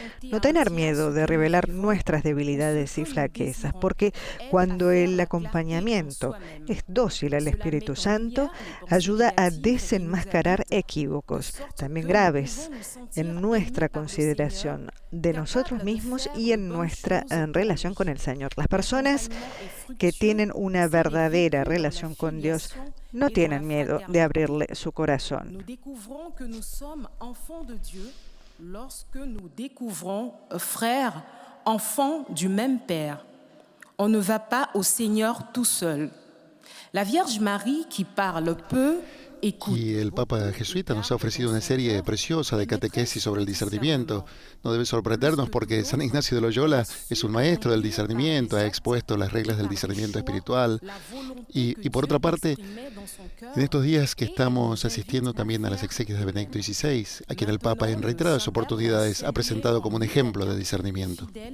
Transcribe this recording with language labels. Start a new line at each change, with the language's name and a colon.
Spanish: No tener miedo de revelar nuestras debilidades y flaquezas, porque cuando el acompañamiento es dócil al Espíritu Santo, ayuda a desenmascarar equívocos, también graves, en nuestra consideración de nosotros mismos y en nuestra relación con el Señor. Las personas que tienen una verdadera relación con Dios no tienen miedo de abrirle su corazón.
French: Nous découvrons que nous sommes enfants de Dieu lorsque nous découvrons, frères, enfants du même Père. On ne va pas au Seigneur tout seul. La Vierge Marie qui parle peu
Spanish: Y el Papa jesuita nos ha ofrecido una serie preciosa de catequesis sobre el discernimiento. No debe sorprendernos porque San Ignacio de Loyola es un maestro del discernimiento, ha expuesto las reglas del discernimiento espiritual. Y por otra parte, en estos días que estamos asistiendo también a las exequias de Benedicto XVI, a quien el Papa en reiteradas oportunidades ha presentado como un ejemplo de discernimiento.